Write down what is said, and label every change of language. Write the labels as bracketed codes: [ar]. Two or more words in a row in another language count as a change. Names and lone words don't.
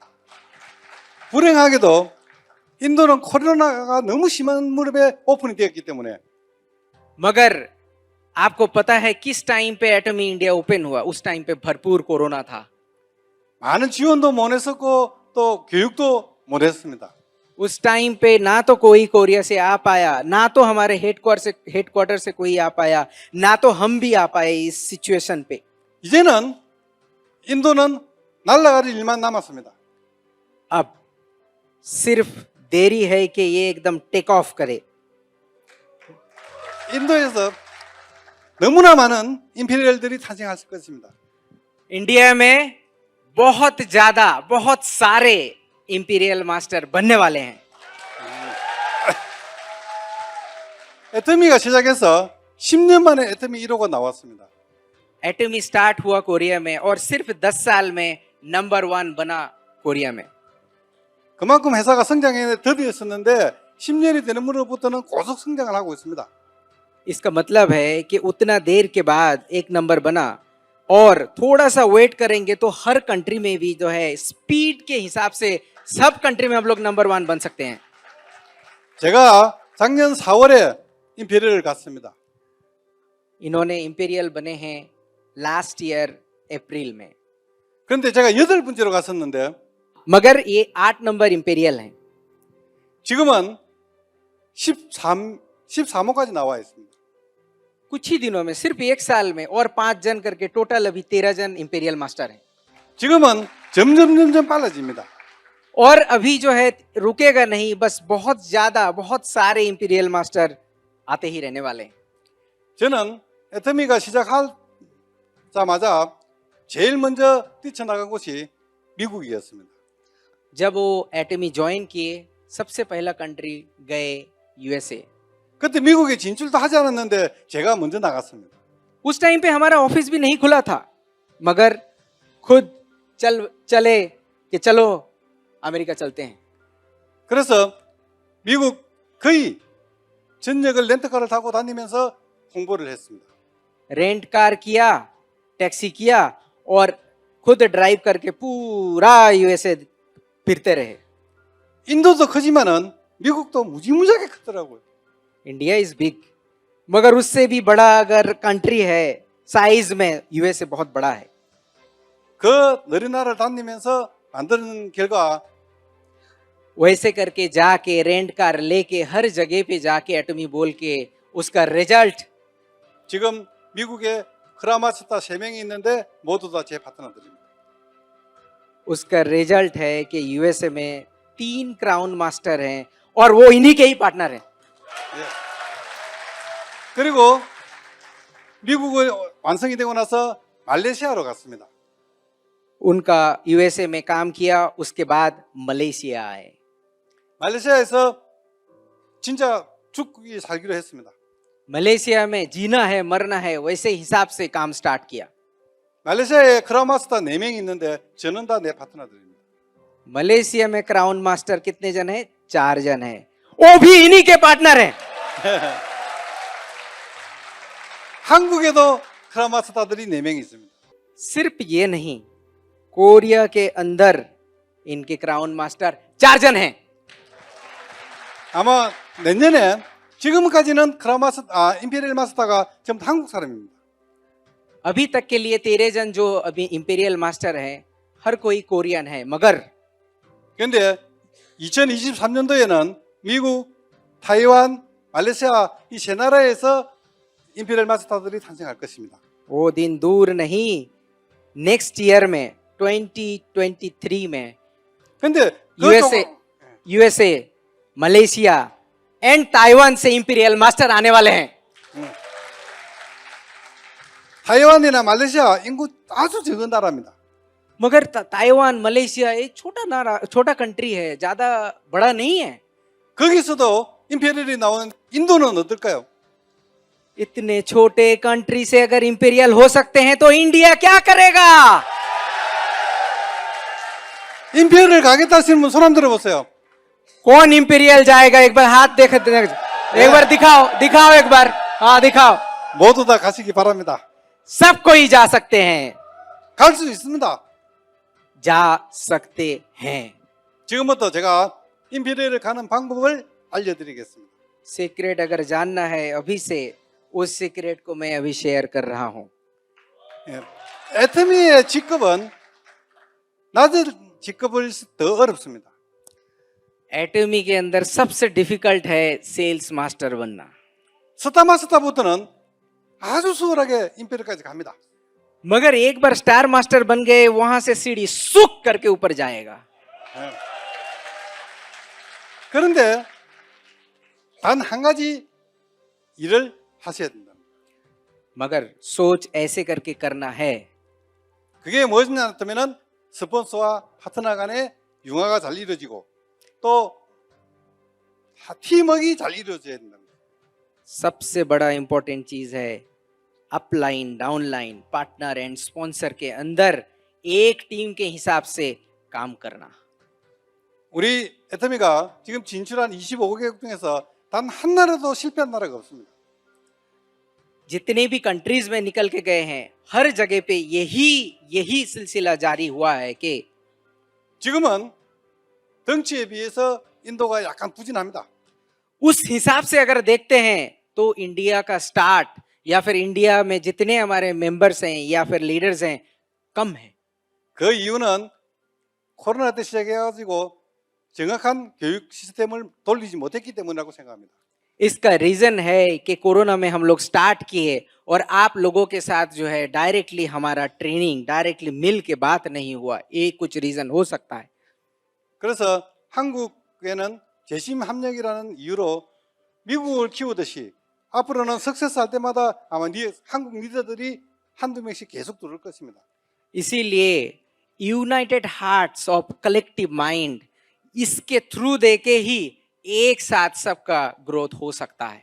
[ko] 불행하게도 인도는 코로나가 너무 심한 무렵에 오픈이 되었기 때문에 [hi] मगर आपको पता है किस टाइम पे एटमी इंडिया ओपन हुआ? उस टाइम पे भरपूर कोरोना था। [ko] 많은 지원도 못 했었고 또 교육도 못 했습니다. [hi] उस टाइम पे ना तो कोई कोरिया से आ पाया, ना तो हमारे हेडक्वार्टर से कोई आ पाया, ना तो हम भी आ पाए इस सिचुएशन पे। [ko] 이제는 인도는 날아갈 일만 남았습니다. [hi] अब सिर्फ देरी है कि ये एकदम टेक ऑफ करे। [ko] 인도에서 너무나 많은 임페리얼들이 탄생할 것입니다. [hi] इंडिया में बहुत सारे इंपीरियल मास्टर बनने वाले हैं। [ko] 애터미가 시작해서 10년 만에 애터미 1호가 나왔습니다. [hi] एटमी स्टार्ट हुआ कोरिया में और सिर्फ 10 साल में नंबर 1 बना कोरिया में। [ko] 그만큼 회사가 성장에 더디었었는데 10년이 되는 무렵부터는 고속 성장을 하고 있습니다. [hi] इसका मतलब है कि उतना देर के बाद एक नंबर बना, और थोड़ा सा वेट करेंगे तो हर कंट्री में भी जो है स्पीड के हिसाब से सब कंट्री में हम लोग नंबर 1 बन सकते हैं। [ko] 제가 작년 4월에 임페리얼을 갔습니다. [hi] इन्होंने इंपीरियल बने हैं [en] last year [hi] अप्रैल में, [ko] 그런데 제가 8번째로 갔었는데 [hi] मगर ये 8 नंबर इंपीरियल हैं। [ko] 지금은 13호까지 나와 있습니다. [hi] कुछ ही दिनों में, सिर्फ एक साल में, और 5 जन करके टोटल अभी 13 जन इंपीरियल मास्टर हैं। [ko] 지금은 점점 빨라집니다. [hi] और अभी जो है रुकेगा नहीं, बस बहुत सारे इंपीरियल मास्टर आते ही रहने वाले हैं। [ko] 저는 애터미가 시작하자마자 제일 먼저 뛰쳐나간 곳이 미국이었습니다. [hi] जब वो एटमी ज्वाइन किए, सबसे पहला कंट्री गए यूएसए। [ko] 그때 미국에 진출도 하지 않았는데 제가 먼저 나갔습니다. [hi] उस टाइम पे हमारा ऑफिस भी नहीं खुला था, मगर खुद चले कि चलो अमेरिका चलते हैं। [ko] 그래서 미국 거의 전역을 렌트카를 타고 다니면서 홍보를 했습니다. [en] rent car [hi] किया, टैक्सी किया, और खुद ड्राइव करके पूरा यूएसए फिरते रहे। [ko] 인도도 크지만은 미국도 무지무지하게 크더라고요. [en] India is big, [hi] मगर उससे भी बड़ा अगर कंट्री है साइज में, यूएसए बहुत बड़ा है। [ko] 그 느린 나라를 다니면서 만드는 결과 [hi] वैसे करके जाके [en] rent car [hi] लेके हर जगह पे जाके एटमी बोल के उसका रिजल्ट, [ko] 지금 미국에 크라마스타 3명이 있는데 모두 다 제 파트너들입니다. [hi] उसका रिजल्ट है कि यूएसए में 3 क्राउन मास्टर हैं, और वो इन्हीं के ही पार्टनर हैं। [ko] 그리고 미국이 완성이 되고 나서 말레이시아로 갔습니다. [hi] उनका यूएसए में काम किया, उसके बाद मलेशिया आए। [ko] 말레이시아에서 진짜 죽기 살기로 했습니다. [hi] मलेशिया में जीना है मरना है वैसे हिसाब से काम स्टार्ट किया। [ko] 말레이시아에 크라우마스터 4명이 있는데 저는 다 내 파트너들입니다. [hi] मलेशिया में क्राउन मास्टर कितने जन है? 4 जन है, वो भी इन्हीं के पार्टनर हैं। [ko] 한국에도 크라우마스터들이 4명이 있습니다. [hi] सिर्फ ये नहीं, कोरिया के अंदर इनके क्राउन मास्टर 4 जन हैं। [ko] 아마 내년에 지금까지는 임페리얼 마스터가 전부 한국 사람입니다. [hi] अभी तक के लिए 13 जन जो अभी इंपीरियल मास्टर हैं, हर कोई कोरियन है, मगर [ko] 그런데 2023년도에는 미국, 타이완, 말레이시아 이 세 나라에서 임페리얼 마스터들이 탄생할 것입니다. [hi] वो दिन दूर नहीं, [en] next year [hi] में 2023 में [ko] 근데 [hi] यूएसए, मलेशिया एंड ताइवान से इंपीरियल मास्टर आने वाले हैं। [ko] 타이완이나 말레이시아 인구 아주 적은 나라입니다. [hi] मगर ताइवान मलेशिया एक छोटा कंट्री है, ज्यादा बड़ा नहीं है। [ko] 거기서도 임페리얼이 나오는 인도는 어떨까요? [hi] इतने छोटे कंट्री से अगर इंपीरियल हो सकते हैं तो इंडिया क्या करेगा? [ko] 임페리얼 가겠다 하시는 분 손 한번 들어보세요. [hi] कौन इंपीरियल जाएगा? एक बार हाथ एक बार दिखाओ एक बार, हाँ दिखाओ। [ko] 모두 다 가시기 바랍니다. [hi] सब कोई जा सकते हैं, [ko] 갈 수 있습니다. [hi] जा सकते हैं। [ko] 지금부터 제가 임페리얼을 가는 방법을 알려드리겠습니다. [hi] सीक्रेट अगर जानना है अभी से, उस सीक्रेट को मैं अभी शेयर कर रहा हूं। [ko] 애터미의 직급은 낮은 직급을 더 어렵습니다. [hi] एटमी के अंदर सबसे डिफिकल्ट है सेल्स मास्टर बनना। [ko] 스타 마스터부터는 아주 수월하게 임페리얼까지 갑니다. [hi] मगर एक बार स्टार मास्टर बन गए, वहां से सीढ़ी सुक करके ऊपर जाएगा। [ko] 그런데 단 한 가지 일을 하셔야 된다. [hi] मगर सोच ऐसे करके करना है। [ko] 그게 뭐냐 하면은 스폰서와 파트너 간의 융화가 잘 이루어지고 또 팀워크가 잘 이루어져야 된다. [hi] सबसे बड़ा इंपॉर्टेंट चीज है [en] upline, downline, partner and sponsor [hi] के अंदर एक टीम के हिसाब से काम करना। [ko] 우리 애터미가 지금 진출한 25개국 중에서 단 한 나라도 실패한 나라가 없습니다. [hi] जितने भी कंट्रीज में निकल के गए हैं, हर जगह पे यही सिलसिला जारी हुआ है कि [ko] 지금은 덩치에 비해서 인도가 약간 부진합니다. [hi] उस हिसाब से अगर देखते हैं तो इंडिया का स्टार्ट या फिर इंडिया में जितने हमारे मेंबर्स हैं या फिर लीडर्स हैं कम है। [ko] 그 이유는 코로나 때 시작해가지고 정확한 교육 시스템을 돌리지 못했기 때문이라고 생각합니다. [hi] इसका रीजन है कि कोरोना में हम लोग स्टार्ट किए और आप लोगों के साथ जो है डायरेक्टली हमारा ट्रेनिंग डायरेक्टली मिल के बात नहीं हुआ, ये कुछ रीजन हो सकता है। [ko] 그래서 한국에는 재심 합력이라는 이유로 미국을 키우듯이 앞으로는 석세스 할 때마다 아마 한국 리더들이 한두 명씩 계속 들어올 것입니다. [hi] इसीलिए [en] United Hearts of Collective Mind, [hi] इसके थ्रू देके ही एक साथ सबका ग्रोथ हो सकता है।